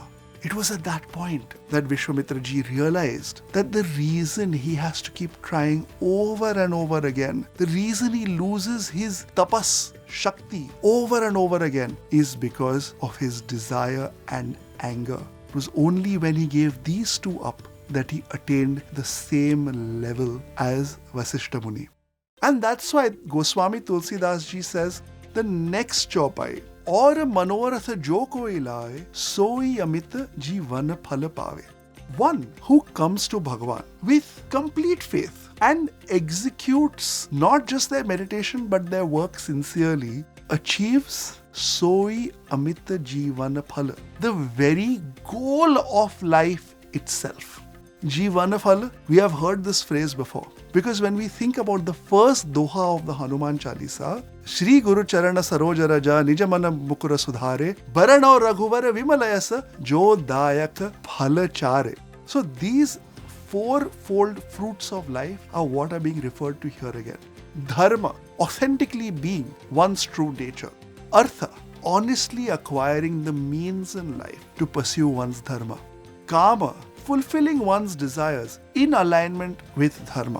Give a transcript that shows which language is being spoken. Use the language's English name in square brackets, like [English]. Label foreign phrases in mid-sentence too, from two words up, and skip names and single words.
[English] It was at that point that Vishwamitra realized that the reason he has to keep trying over and over again, the reason he loses his tapas, shakti, over and over again is because of his desire and anger. It was only when he gave these two up that he attained the same level as Vasistha Muni. And that's why Goswami Tulsidas ji says, the next chaupai, [Awadhi] और मनोरथ जो कोई लाए सोई अमित जीवन फल पावे. [English] One who comes to Bhagwan with complete faith and executes not just their meditation but their work sincerely achieves [Awadhi] सोई अमित जीवन फल, [English] the very goal of life itself. [Awadhi] जीवन फल, [English] we have heard this phrase before. Because when we think about the first doha of the Hanuman Chalisa, [Awadhi] श्री गुरु चरन सरोज रज निजमन मुकुर सुधारे बरनो रघुवर विमलयश जो दायक फल चारे. [English] So these fourfold fruits of life are what are being referred to here again. Dharma, authentically being one's true nature. Artha, honestly acquiring the means in life to pursue one's dharma. Kama, fulfilling one's desires in alignment with dharma.